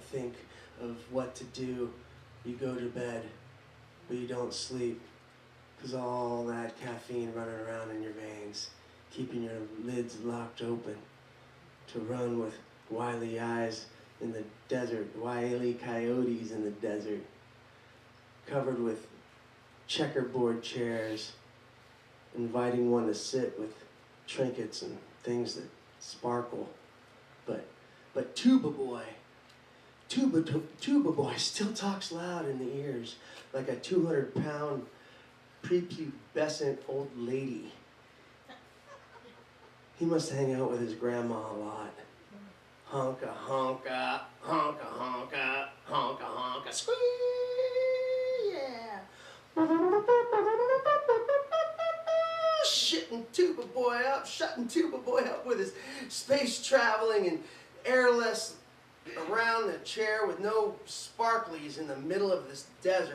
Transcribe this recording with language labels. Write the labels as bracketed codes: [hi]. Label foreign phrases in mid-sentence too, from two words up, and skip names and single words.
[en] think of what to do, you go to bed, but you don't sleep, because all that caffeine running around in your veins, keeping your lids locked open, to run with wily eyes in the desert, wily coyotes in the desert, covered with checkerboard chairs, inviting one to sit with trinkets and things that sparkle. But Tuba Boy, tuba boy still talks loud in the ears like a 200-pound prepubescent old lady. He must hang out with his grandma a lot. Honka, honka, honka, honka, honka, honka, squee, yeah. Shutting tuba boy up with his space traveling and airless around the chair with no sparklies in the middle of this desert.